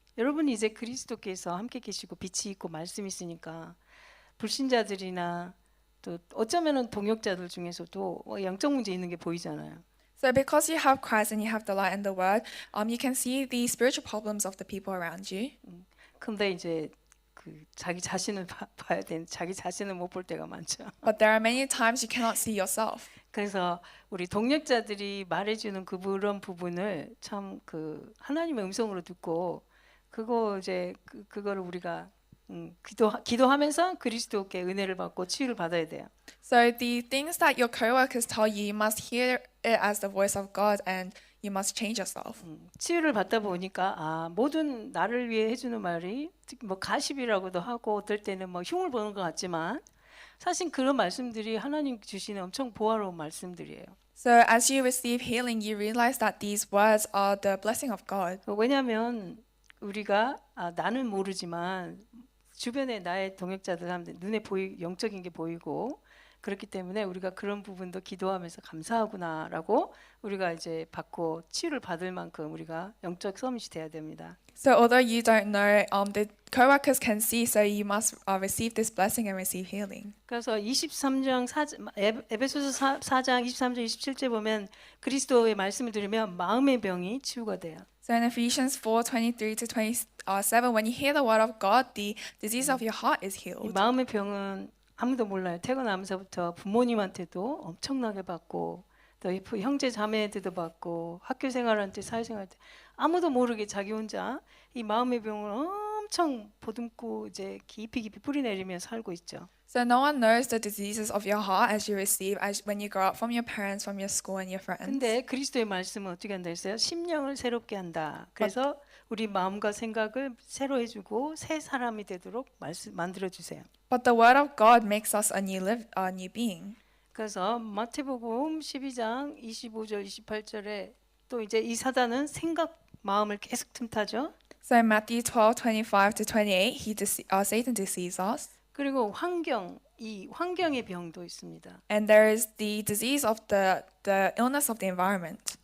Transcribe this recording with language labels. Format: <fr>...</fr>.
<ko>여러분이 이제 그리스도께서 함께 계시고 빛이 있고 말씀이 있으니까 불신자들이나 또 어쩌면은 동역자들 중에서도 영적 문제 있는 게 보이잖아요.</ko> <en>So because you have Christ and you have the light and the word, you can see the spiritual problems of the people around you.</en> <ko>근데 이제 그 자기 자신을 봐야 되는 자기 자신을 못 볼 때가 많죠.</ko> <en>But there are many times you cannot see yourself.</en> <ko>그래서 우리 동역자들이 말해주는 그런 부분을 참 그 하나님의 음성으로 듣고 그거 이제 그거를 우리가 기도하면서 그리스도께 은혜를 받고 치유를 받아야 돼요.</ko> <en>So the things that your coworkers tell you, you must hear it as the voice of God, and you must change yourself.</en> <ko>치유를 받다 보니까 모든 나를 위해 해주는 말이 뭐 가십이라고도 하고 어떨 때는 뭐 흉을 보는 것 같지만 사실 그런 말씀들이 하나님 주시는 엄청 보화로운 말씀들이에요.</ko> <en>So as you receive healing, you realize that these words are the blessing of God.</en> <ko>왜냐하면 우리가 나는 모르지만 주변에 나의 동역자들 사람들 눈에 영적인 게 보이고 그렇기 때문에 우리가 그런 부분도 기도하면서 감사하구나라고 우리가 이제 받고 치유를 받을 만큼 우리가 영적 서밋이 돼야 됩니다.</ko> <en>So although you don't know, the co-workers can see, so you must receive this blessing and receive healing.</en> <ko>그래서 23장 에베소서 4장 23절 27절 보면 그리스도의 말씀을 들으면 마음의 병이 치유가 돼요.</ko> <en>So in Ephesians 4:23 to 27, when you hear the word of God, the disease of your heart is 이 healed.</en> <ko>마음의 병은 아무도 몰라요. 태어나면서부터 부모님한테도 엄청나게 받고 또 형제 자매한테도 받고 학교 생활할 때 사회생활 때 아무도 모르게 자기 혼자 이 마음의 병을 엄청 보듬고 이제 깊이 뿌리 내리며 살고 있죠.</ko> <en>So no one knows the diseases of your heart as you receive as when you grow up from your parents, from your school and your friends.</en> <ko>근데 그리스도의 말씀은 어떻게 한다 했어요? 심령을 새롭게 한다. 그래서 우리 마음과 생각을 새로 해주고 새 사람이 되도록 만들어 주세요.</ko> <en>But the word of God makes us a new being.</en> <ko>그래서 마태복음 12장 25절 28절에 또 이제 이 사단은 생각 마음을 계속 틈타죠.</ko> <en>So in Matthew 12:25 to 28, Satan deceives us.</en> <ko>그리고 이 환경의 병도 있습니다.</ko> <en>And there is the disease of the illness of the environment.</en>